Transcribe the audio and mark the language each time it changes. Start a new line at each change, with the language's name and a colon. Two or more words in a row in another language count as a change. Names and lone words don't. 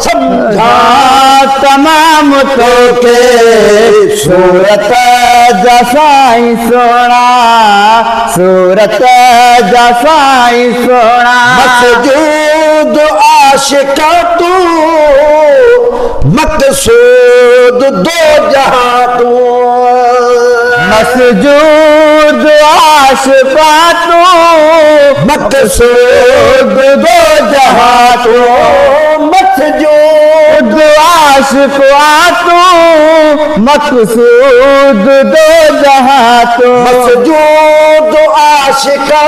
Sindhi: سمجھا تمام توکي صورت جا سائين سهڻا، صورت جا سائين سهڻا.
Urdu: مسجود عاشق تون، مقصود دو جہاں تو۔ مسجود عاشقاں تو، مقصود دو جہاں تو۔ مسجود عاشقاں تو، مقصود دو جہاں تو۔ مسجود عاشق